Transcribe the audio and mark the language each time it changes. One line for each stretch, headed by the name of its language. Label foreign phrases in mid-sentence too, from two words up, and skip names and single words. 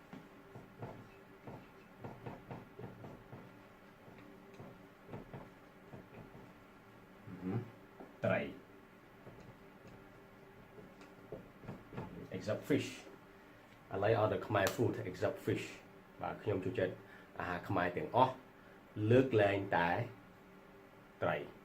English: ត្រី except fish I like all the Khmer food except fish
Khmer: បាទខ្ញុំចូលចិត្តអាហារខ្មែរទាំងអស់លើកលែងតែត្រី